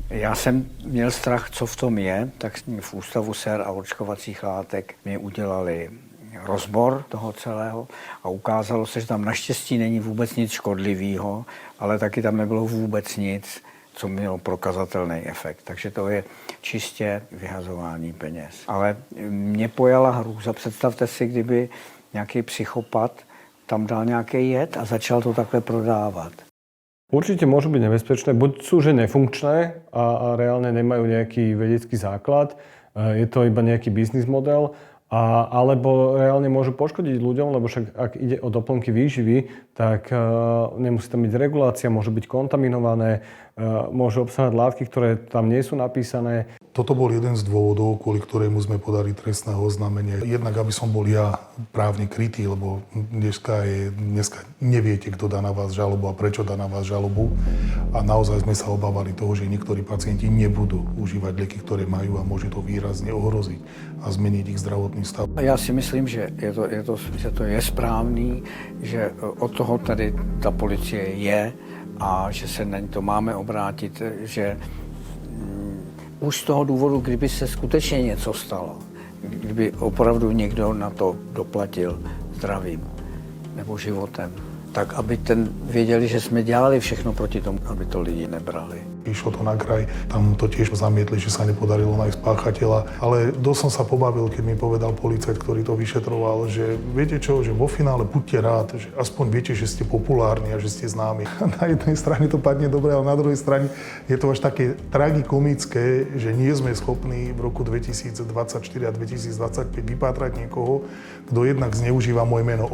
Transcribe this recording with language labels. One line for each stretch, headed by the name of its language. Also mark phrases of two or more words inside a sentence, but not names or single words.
Czech: Já jsem měl strach, co v tom je, tak v Ústavu sér a očkovacích látek mi udělali rozbor toho celého a ukázalo se, že tam naštěstí není vůbec nic škodlivého, ale taky tam nebylo vůbec nic, co mělo prokazatelný efekt. Takže to je čistě vyhazování peněz. Ale mě pojala hrůza. Představte si, kdyby nějaký psychopat tam dal nějaký jed a začal to takhle prodávat.
Slovak: Určite môžu byť nebezpečné, buď sú že nefunkčné a reálne nemajú nejaký vedecký základ, je to iba nejaký biznis model, alebo reálne môžu poškodiť ľuďom, lebo však ak ide o doplnky výživy, tak nemusí tam byť regulácia, môžu byť kontaminované, môžu obsahovať látky, ktoré tam nie sú napísané. Toto bol jeden z dôvodov, kvôli ktorému sme podali trestné oznámenie. Jednak, aby som bol ja právne krytý, lebo dneska neviete, kto dá na vás žalobu a prečo dá na vás žalobu. A naozaj sme sa obávali toho, že niektorí pacienti nebudú užívať lieky, ktoré majú a môže to výrazne ohroziť a zmeniť ich zdravotný stav.
Czech: Já si myslím, že to je správný, že od toho tady ta policie je a že se na to máme obrátit, že už z toho důvodu, kdyby se skutečně něco stalo, kdyby opravdu někdo na to doplatil zdravím nebo životem, tak aby věděli, že jsme dělali všechno proti tomu, aby to lidi nebrali.
Slovak: Išlo to na kraj, tam to tiež zamietli, že sa nepodarilo nájsť páchateľa, ale dosť som sa pobavil, keď mi povedal policajt, ktorý to vyšetroval, že viete čo, že vo finále buďte rád, že aspoň viete, že ste populárni a že ste známi. Na jednej strane to padne dobre, ale na druhej strane je to až také tragikomické, že nie sme schopní v roku 2024 a 2025 vypátrať niekoho, kto jednak zneužíva moje meno.